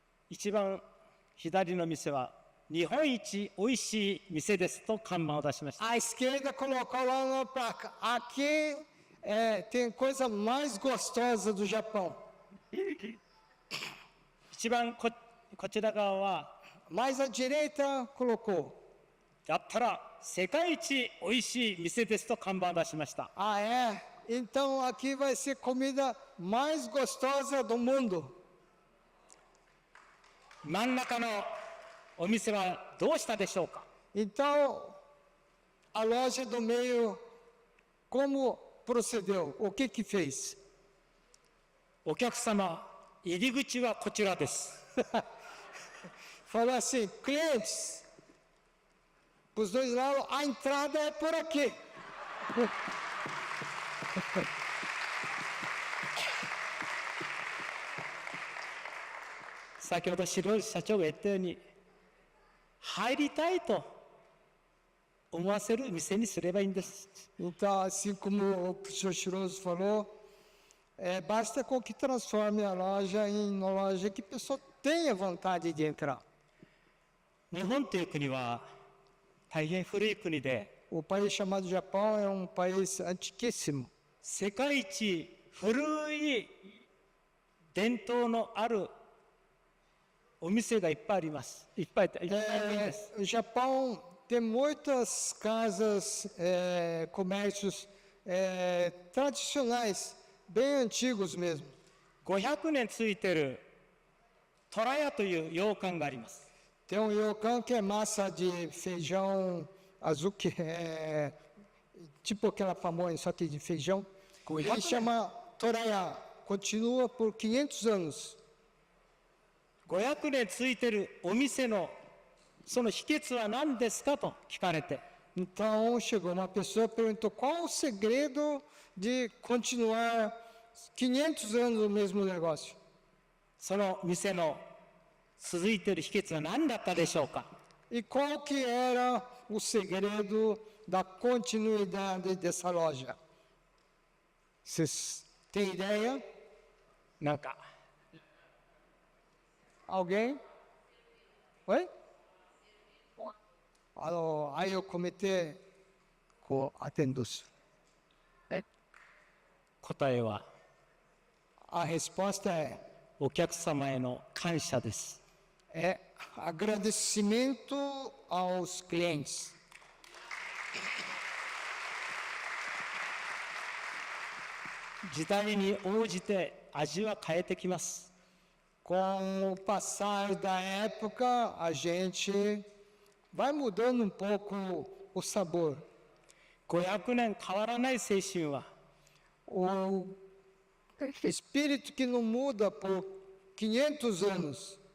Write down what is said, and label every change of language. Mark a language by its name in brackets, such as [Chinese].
[Japanese] 一番左の店は日本一おいしい店ですと看板を出しました。 [Portuguese] À esquerda colocou lá na placa: aqui tem coisa mais gostosa do Japão. [Japanese] 一番こちら側は [Portuguese] Mais à direita colocou: [Japanese] やったら世界一おいしい店ですと看板を出しました。 [Portuguese] Então aqui vai ser comida mais gostosa do mundo. [Japanese] 真ん中のお店はどうしたでしょうか。 [Portuguese] Então a loja do meio, como procedeu? O que fez? [Japanese] お客様、入り口はこちらです。 [Portuguese] Falou assim: clientes, os dois lados, a entrada é por aqui. [Japanese] 先ほど白い社長が言ったように入りたいと思わせる店にすればいいんです。 [Portuguese] Então, assim como o professor Chiroso falou, basta com que transforme a loja em uma loja que a pessoa tenha vontade de entrar. [Japanese] 日本という国は大変古い国で [Portuguese] O país chamado Japão é um país antiquíssimo. [Japanese] 世界一古い伝統のあるお店がいっぱいあります。いっぱいあるんです。 [Portuguese] O Japão tem muitas casas, comércios tradicionais, bem antigos mesmo. [Japanese] 500年ついてる虎屋という洋館があります。 [Portuguese] Tem um ryokan que é massa de feijão azul, que é tipo aquela pamonha, só que de feijão. Ele chama Toraya. Continua por 500 anos. [Japanese] 500年ついてるお店のその秘訣は何ですかと聞かれて、 [Portuguese] Então chegou uma pessoa e perguntou: qual o segredo de continuar 500 anos no mesmo negócio? [Japanese] その店の続いている秘訣は何だったでしょうか。 [Portuguese] E qual que era o segredo da continuidade dessa loja? Vocês têm ideia? [Japanese] なんか [Portuguese] Alguém? Oi? [Japanese] 愛を込めてアテンドする。答えは [Portuguese] A resposta [Japanese] お客様への感謝です。 [Portuguese] é agradecimento aos clientes. [Japanese] 時代に応じて味は変えてきます。 [Portuguese] Com o passar da época, a gente vai mudando um pouco o sabor. [Japanese] 500年変わらない精神は [Portuguese] O espírito que não muda por 500 anos